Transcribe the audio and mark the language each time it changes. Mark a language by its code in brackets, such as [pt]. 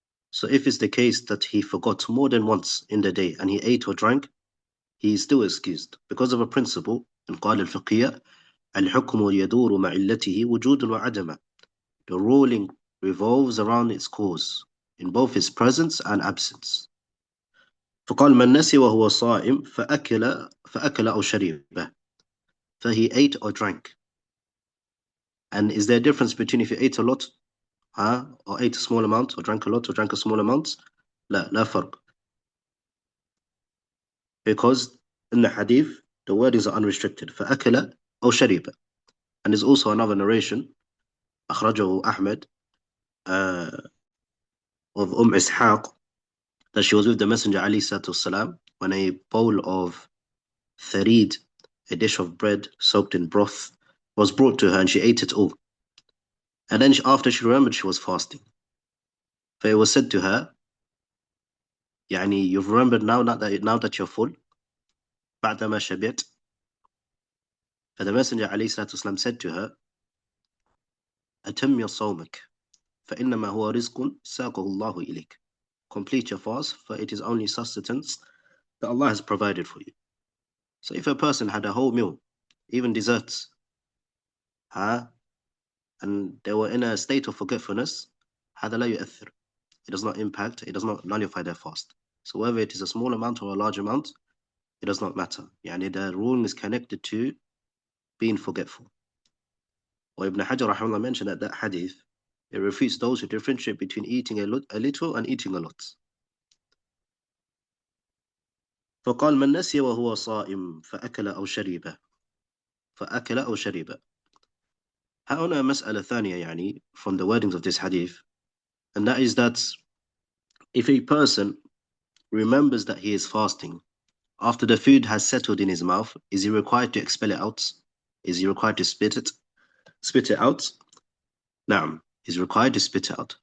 [en] So if it's the case that he forgot more than once in the day and he ate or drank, he is still excused because of a principle in [ar] قال الفقهية: الحكم يدور مع علته وجود وعدم. [en] The ruling revolves around its cause in both its presence and absence. [ar] فقال من نسي وهو صائم فأكل أو شرب. [en] So he ate or drank. And is there a difference between if you ate a lot or ate a small amount, or drank a lot or drank a small amount? [ar] لا فرق. [en] Because in the hadith, the wordings are unrestricted. [ar] فأكل أو شرب. [en] And there's also another narration, [ar] أخرجه أحمد, [en] of Ishaq, that she was with the Messenger [ar] عليه الصلاة والسلام, [en] when a bowl of tharid, a dish of bread soaked in broth, was brought to her and she ate it all. And then after she remembered she was fasting. So it was said to her, you've remembered now that you're full. [ar] بعدما شبعت. [en] For the Messenger ﷺ said to her, [ar] أتم صومك فإنما هو رزق ساقه الله إليك. [en] Complete your fast, for it is only sustenance that Allah has provided for you. So if a person had a whole meal, even desserts, and they were in a state of forgetfulness, [ar] هذا لا يؤثر. [en] It does not impact, it does not nullify their fast. So whether it is a small amount or a large amount, it does not matter. The ruling is connected to being forgetful. Or Ibn Hajar rahimahullah mentioned that hadith, it refutes those who differentiate between eating a little and eating a lot. [ar] فقال من نسي وهو صائم فأكل أو شرب فأكل أو شرب. هنا مسألة ثانية [en] from the wordings of this hadith, and that is that if a person remembers that he is fasting after the food has settled in his mouth, is he required to expel it out? Is he required to spit it out? Naam, he's required to spit it out.